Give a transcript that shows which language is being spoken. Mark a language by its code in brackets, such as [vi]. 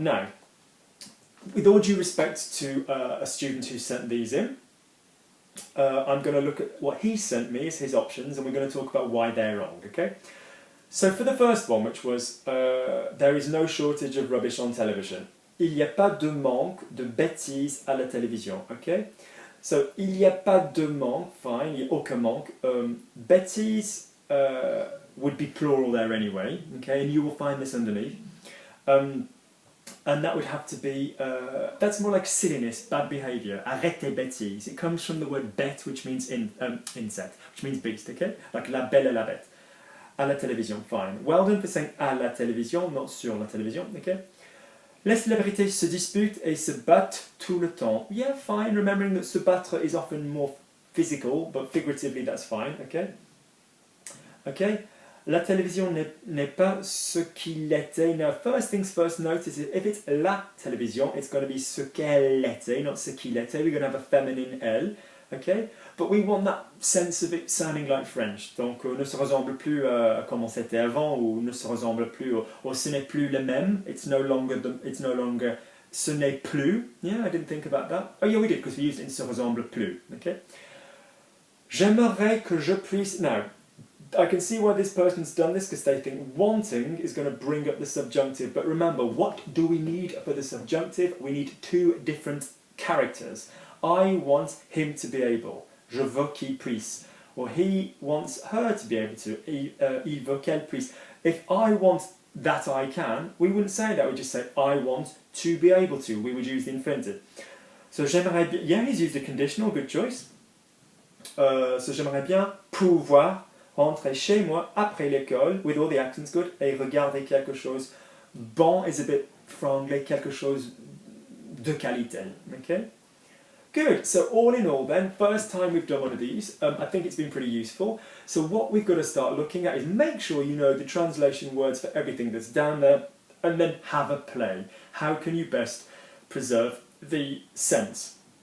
[en] Now, with all due respect to a student who sent these in, I'm going to look at what he sent me as his options, and we're going to talk about why they're wrong, okay? So for the first one, which was, there is no shortage of rubbish on television. [fr] Il n'y a pas de manque de bêtise à la télévision, okay? So, il n'y a pas de manque, [en] fine, [fr] il n'y a aucun manque. [en] Bêtise would be plural there anyway, okay? And you will find this underneath. And that would have to be, that's more like silliness, bad behaviour. [fr] Arrête tes bêtises. [en] It comes from the word bête, which means insect, which means beast, okay? Like [fr] la belle et la bête. À la télévision, fine. [en] Well done for saying [fr] à la télévision, not sur la télévision, okay? Les célébrités se disputent et se battent tout le temps. [en] Yeah, fine, remembering that se battre is often more physical, but figuratively that's fine, okay? Okay? [fr] La télévision n'est pas ce qu'il était. [en] Now, first things first, notice if it's la télévision, it's going to be [fr] ce qu'elle était, not ce qu'il était. [en] We're going to have a feminine elle, okay? But we want that sense of it sounding like French. [fr] Donc, ne se ressemble plus à comment c'était avant, ou ne se ressemble plus, ou ce n'est plus le même. [en] It's no longer, [fr] ce n'est plus. [en] Yeah, I didn't think about that. Oh yeah, we did, because we used it in [fr] se ressemble plus, [en] okay? [fr] J'aimerais que je puisse... [en] Now, I can see why this person's done this, because they think wanting is going to bring up the subjunctive. But remember, what do we need for the subjunctive? We need 2 different characters. I want him to be able. [fr] Je veux qu'il puisse. [en] Or he wants her to be able to. [fr] Il veut qu'elle puisse. [en] If I want that I can, we wouldn't say that. We'd just say I want to be able to. We would use the infinitive. So [fr] j'aimerais bien... [en] Yeah, he's used a conditional. Good choice. [fr] So j'aimerais bien pouvoir rentrer chez moi après l'école, [en] with all the accents good, [fr] et regarder quelque chose. [en] Bon is a bit franglais, [fr] quelque chose de qualité. [en] Okay? Good, so all in all then, first time we've done one of these, I think it's been pretty useful. So what we've got to start looking at is make sure you know the translation words for everything that's down there, and then have a play. How can you best preserve the sense?